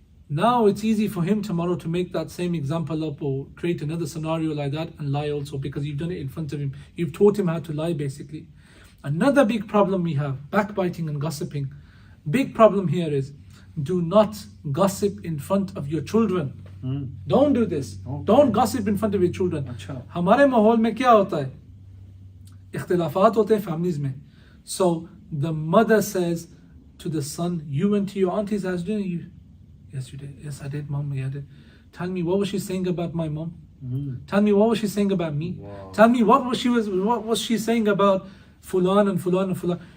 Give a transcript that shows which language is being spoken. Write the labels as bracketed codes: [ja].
[en] Now it's easy for him tomorrow to make that same example up or create another scenario like that and lie also because you've done it in front of him. You've taught him how to lie basically. Another big problem we have, backbiting and gossiping. Big problem here is, do not gossip in front of your children. Don't do this. Okay. Don't gossip in front of your children. [ur] ہمارے ماحول میں کیا ہوتا ہے؟ اختلافات ہوتے ہیں families میں. [en] So the mother says to the son, you went to your auntie's house, didn't you? Yes, you did. Yes, I did, mom. Yeah, I did. Tell me, what was she saying about my mom? Tell me, what was she saying about me? Wow. Tell me, what was she saying about fulan and fulan and fulan?